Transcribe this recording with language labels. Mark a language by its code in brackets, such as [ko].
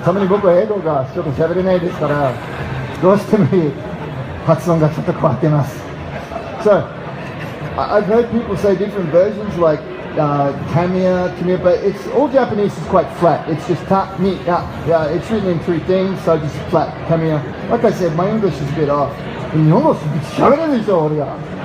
[ja] たまに僕は英語がちょっと喋れないですから、どうしても発音がちょっと変わってます。 [en] So, I've heard people say different versions like Tamiya, but it's all Japanese is quite flat. It's just ta, mi, ya. Yeah, it's written in 3 things, so just flat, Tamiya. Like I said, my English is a bit off. [ja] 日本語喋れるでしょ、俺が。